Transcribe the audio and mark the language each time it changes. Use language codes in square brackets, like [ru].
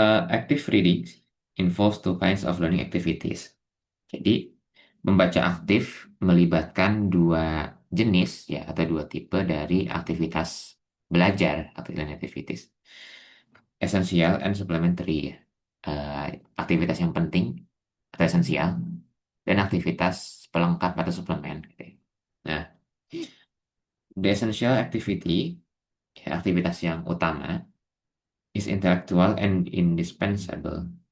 [en] Active reading involves two kinds of learning activities. [id] Jadi, membaca aktif melibatkan dua jenis ya atau dua tipe dari aktivitas belajar atau [en] learning activities. Essential and supplementary ya. [id] Aktivitas yang penting atau esensial dan aktivitas pelengkap atau suplemen gitu ya. [en] Nah, the essential activity ya, [id] aktivitas yang utama [en] is intellectual and indispensable.